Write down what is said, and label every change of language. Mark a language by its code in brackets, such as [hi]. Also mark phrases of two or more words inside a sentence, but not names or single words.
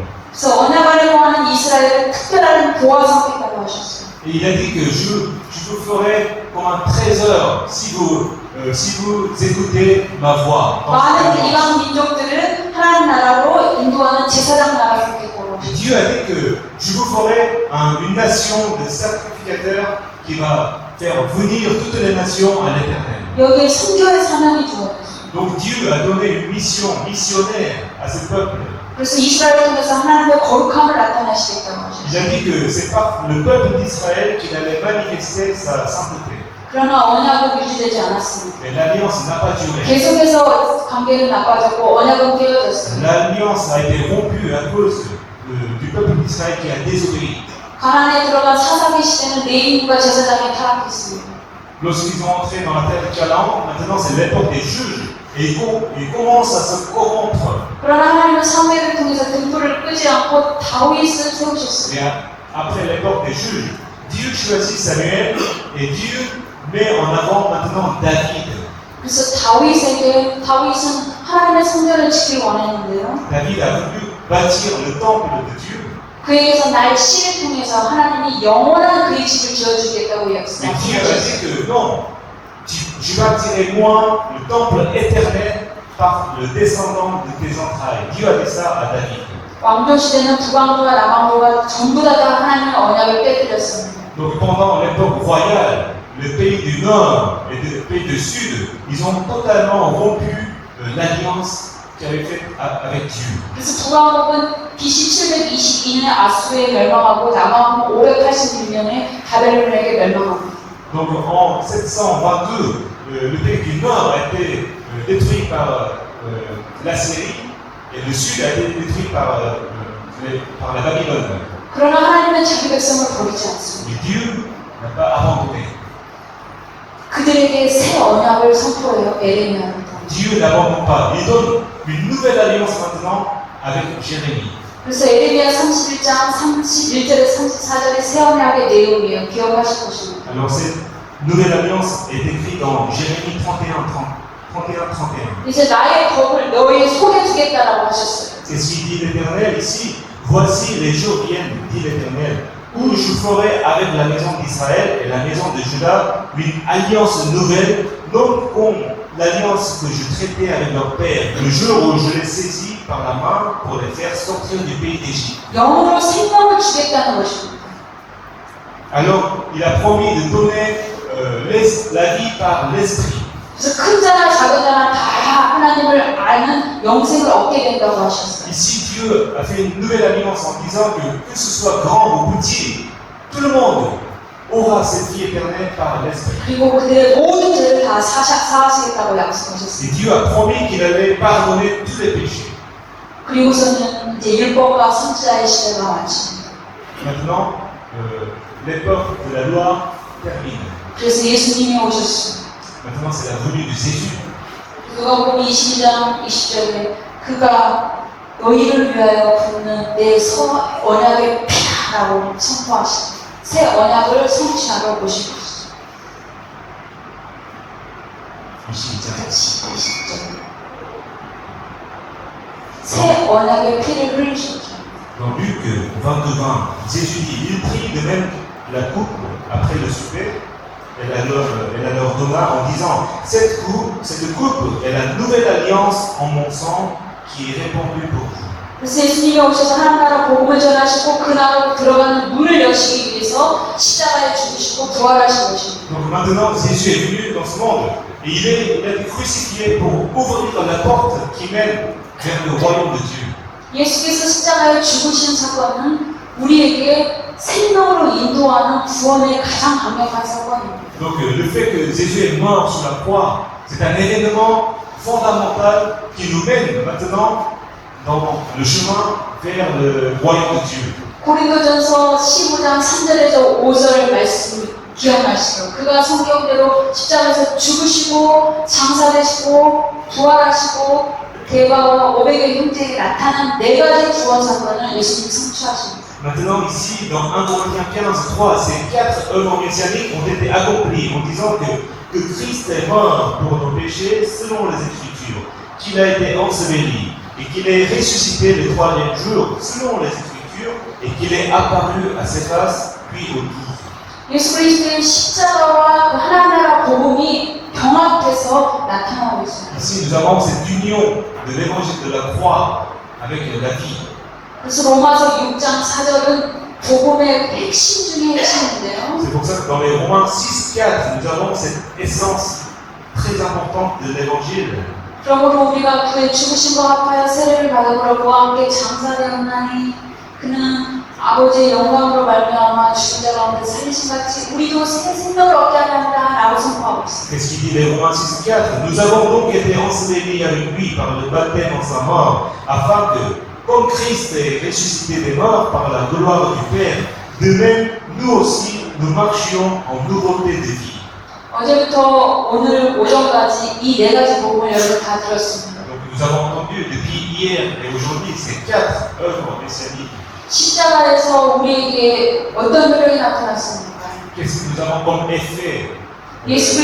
[ko] 그래서 언약 안에 거하는 이스라엘을 특별한 보화 삼겠다고 하셨어요. [fr] Et il a dit que je vous ferai comme un trésor si vous écoutez ma voix. [ko] 많은 이방 민족들을 하나님 나라로 인도하는 제사장 나라가 되겠다고 Et 하셨어요. [fr] Dieu a dit que je vous ferai une nation de sacrificateurs qui va faire venir toutes les nations à l'éternel. [ko] 여기에 선교의 사명이 주어졌어요. [fr] Donc Dieu a donné une mission missionnaire à ce peuple. [ko] 그래서 이스라엘을 통해서 하나님의 거룩함을 나타내시겠다고 하셨어요. [fr] Il a dit que c'est pas le peuple d'Israël qui allait manifester sa sainteté. [ko] 그러나 언약은 유지되지 않았습니다. [fr] Mais l'alliance n'a pas duré. [ko] 계속해서 관계는 나빠졌고 언약은 깨어졌어요. [fr] L'alliance a été rompue à cause du peuple d'Israël qui a désobéi. [ko] 가나안에 들어간 사사기 시대는 레위인과 제사장이 타락했습니다. [fr] Lorsqu'ils ont entré dans la terre de Canaan, maintenant c'est l'époque des juges. Et ils commencent à se corrompre. [ko] 그러나 하나님은 사무엘을 통해서 등불을 끄지 않고 다윗을 세우셨어요. [fr] Et après l'époque des juges, Dieu choisit Samuel et Dieu met en avant maintenant David. [ko] 그래서 다윗은 하나님의 성전을 지키기 원했는데요. [fr] David a voulu bâtir le temple de Dieu. [ko] 그에게서 나의 씨를 통해서 하나님이 영원한 그의 집을 지어주겠다고 [fr] Mais Dieu a [ko] 약속하셨어요. [fr] dit que non, je bâtirai moi le temple éternel par le descendant de tes entrailles. Dieu a dit ça à David. [ko] 왕조 시대는 북왕조와 남왕조가 전부 다 하나님의 언약을 깨뜨렸습니다. [fr] Donc pendant l'époque royale, le pays du nord et le pays du sud, ils ont totalement rompu l'alliance qu'ils avaient faite avec Dieu. [ko] 그래서 북왕국은 BC 722년에 아수르에 멸망하고 남왕국은 586년에 바벨론에게 멸망합니다. [fr] Donc en 722, le pays du nord a été détruit par la Syrie et le sud a été détruit par la Babylone. [ko] 그러나 하나님은 자기 백성을 버리지 않습니다. [fr] Mais Dieu n'a pas abandonné. [ko] 그들에게 새 언약을 선포해요. 에레미야를 통해. [fr] Dieu n'abandonne pas. Il donne une nouvelle alliance maintenant avec Jérémie. [ko] 그래서 에레미야 31장 31절에 34절의 새 언약의 내용이에요. 기억하실 것입니다. [fr] Alors cette nouvelle alliance est écrite dans Jérémie 31-31. [ko] 이제 나의 법을 너희 손에 두겠다라고 하셨어요. [fr] C'est ce qu'il dit l'Éternel ici. Voici les jours viennent, dit l'Éternel, où je ferai avec la maison d'Israël et la maison de Juda une alliance nouvelle, non comme l'alliance que je traitais avec leur père, le jour où je les saisis par la main pour les faire sortir du pays d'Égypte. [ko] 영으로 생명을 주겠다는 것입니다. [fr] Alors, il a promis de donner la vie par l'esprit. [ko] 그래서 큰 자나 작은 자나 다 하나님을 아는 영생을 얻게 된다고 하셨어요. [fr] Ici, Dieu a fait une nouvelle alliance en disant que ce soit grand ou petit, tout le monde aura cette vie éternelle par l'esprit. [ko] 그리고 그들의 모든 죄를 다 사하시겠다고 약속하셨어요. [fr] Et Dieu a promis qu'il allait pardonner tous les péchés. [ko] 그리고서는 이제 율법과 선지자의 시대가 마칩니다. [fr] Maintenant, l'époque de la loi termine. [ko] 그래서 예수님이 오셨습니다. [fr] Maintenant, c'est la venue de Jésus. [ko] 누가복음 22장 20절에 그가 너희를 위하여 붓는 내 언약의 피라고 선포하십니다. 새 언약을 성취하러 오신 것이죠. 22장. 같이 20절. 새 언약의 피를 흘리셨죠. [fr] Dans Luc 22-20, Jésus dit, il prit de même la coupe après le souper. Elle leur donna en disant, cette coupe est la nouvelle alliance en mon sang qui est répandue pour vous. [ko] 그래서 예수님이 오셔서 하나님 나라 복음을 전하시고 그 나라로 들어가는 문을 여시기 위해서 십자가에 죽으시고 부활하신 것입니다. [fr] Donc maintenant, Jésus est venu dans ce monde et il a été crucifié pour ouvrir la porte qui mène vers le royaume de Dieu. [ko] 예수께서 십자가에 죽으신 사건은 우리에게 생명으로 인도하는 구원의 가장 강력한 사건입니다. [fr] Donc le fait que Jésus est mort sur la croix, c'est un événement fondamental qui nous mène maintenant dans le chemin vers le royaume de Dieu. [ko] 고린도전서 15장 3절에서 5절 말씀 기억나시죠? 그가 성경대로 십자가에서 죽으시고 장사되시고 부활하시고 대바와 500의 형제에게 나타난 네 가지 구원 사건을 예수님이 성취하십니다. [fr] Maintenant, ici, dans 1 Corinthiens 15:3, ces 4 œuvres messianiques ont été accomplies en disant que Christ est mort pour nos péchés selon les Écritures, qu'il a été enseveli et qu'il est ressuscité le 3e jour selon les Écritures et qu'il est apparu à Céphas puis aux 12. [ko] 예수 그리스도의 십자가와 그 하나님 나라 복음이 병합돼서 나타나고 있습니다. [fr] Ici, nous avons cette union de l'évangile de la croix avec la vie. [ko] 그래서 로마서 6장 4절은 복음의 핵심 중에 핵심인데요. [fr] C'est pour ça que dans les Romains 6:4, nous avons cette essence très importante de l'évangile. [ko] 그러므로 우리가 그의 죽으심과 합하여 세례를 받음으로 그와 함께 장사되었나니 그는 아버지의 영광으로 말미암아 죽은 자 가운데 살리신 같이 우리도 새 생명을 얻게 하려 한다라고 선포하고 있습니다. [fr] Qu'est-ce qu'il dit les Romains 6:4? Nous avons donc été ensevelis avec lui par le baptême en sa mort, afin que, comme Christ est ressuscité des morts par la gloire du Père, de même nous aussi nous marchions en nouveauté de vie. [ko] 어제부터 오늘 오전까지 이 네 가지 복음을 여러분 다 들었습니다. [fr] Donc nous avons entendu depuis hier et aujourd'hui ces 4 œuvres messianiques. [ko] 십자가에서 우리에게 어떤 효력이 나타났습니까? [fr] Qu'est-ce que nous avons comme effet [ko] 예수